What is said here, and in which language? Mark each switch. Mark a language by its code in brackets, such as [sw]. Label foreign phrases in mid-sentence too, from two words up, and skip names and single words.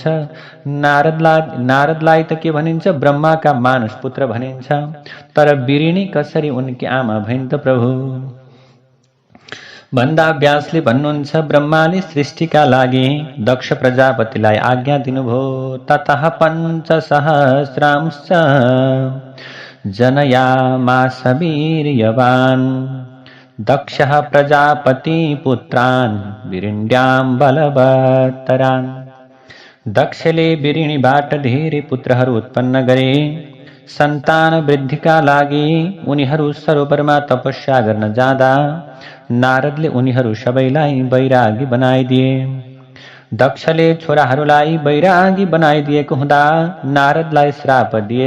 [ne] नारदलाई त के भनिन्छ? ब्रह्माका मानस पुत्र भनिन्छ। तर बिरिणी कसरी उनकी आमा भइन् त प्रभु? भन्दा व्यासले भन्नुहुन्छ, ब्रह्माले सृष्टिका लागि दक्ष प्रजापतिलाई आज्ञा दिनुभयो। [sa] ततः 5 सहस्रांश जनयामास वीर्यवान् दक्षः प्रजापति पुत्रान् बिरिण्यां बलवत्तरान्। [ne] दक्षले बिरिणीबाट धेरै पुत्रहरू उत्पन्न गरे। सन्तान वृद्धिका लागि उनीहरू सरोवरमा तपस्या गर्न जाँदा नारदले उनीहरू सबैलाई वैरागी बनाइदिए। दक्षले छोराहरूलाई वैरागी बनाइदिएको हुँदा नारदलाई श्राप दिए।